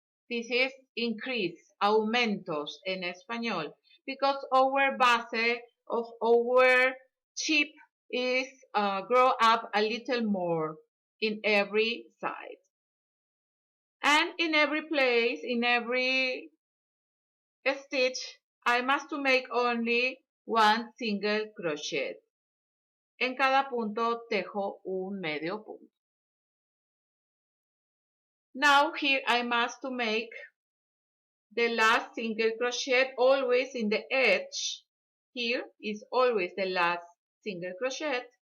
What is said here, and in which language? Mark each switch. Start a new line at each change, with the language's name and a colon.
English: This is increase, aumentos en español, because our base of our sheep is grow up a little more in every side. And in every place, in every stitch, I must to make only one single crochet.
Spanish: En cada punto tejo un medio punto.
English: Now here I must to make the last single crochet always in the edge. Here is always the last single crochet.